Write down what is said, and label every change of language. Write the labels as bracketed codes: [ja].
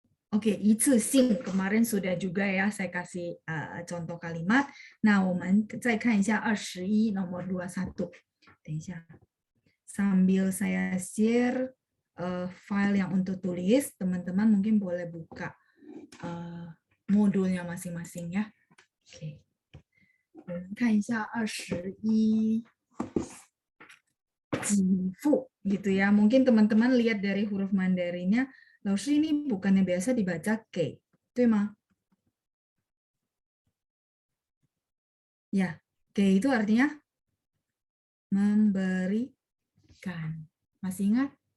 [id] Oke, 一次性 kemarin sudah juga ya saya kasih contoh kalimat. [zh] Nah, 我们再看一下21 nomor 21. 等一下. [id] Sambil saya share file yang untuk tulis, teman-teman mungkin boleh buka modulnya masing-masing ya. Oke. [zh] 看一下21给付 gitu ya. [id] Mungkin teman-teman lihat dari huruf Mandarinnya, Lalu ini bukannya biasa dibaca ke, itu mah? Ya, ke itu artinya memberikan. Masih ingat?